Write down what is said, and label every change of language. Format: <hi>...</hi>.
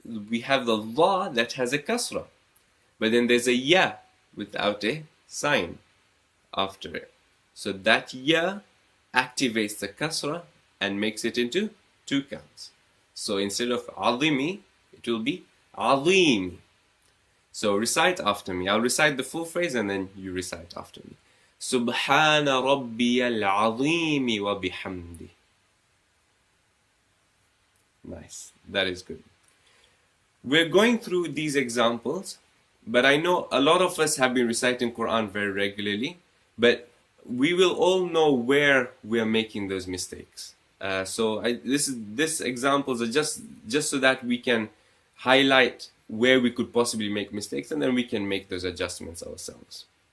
<en>We have the dha that has a kasra, but then there's a ya without a sign after it. So that ya activates the kasra and makes it into 2 counts. So instead of عظيم, it will be عظيم. So recite after me. I'll recite the full phrase and then you recite after me.</en> <ar>سبحان ربي العظيم وبحمده.</ar> <en>Nice. That is good. We're going through these examples, but I know a lot of us have been reciting Quran very regularly, but we will all know where we are making those mistakes. This examples are just so that we can highlight where we could possibly make mistakes, and then we can make those adjustments ourselves.</en>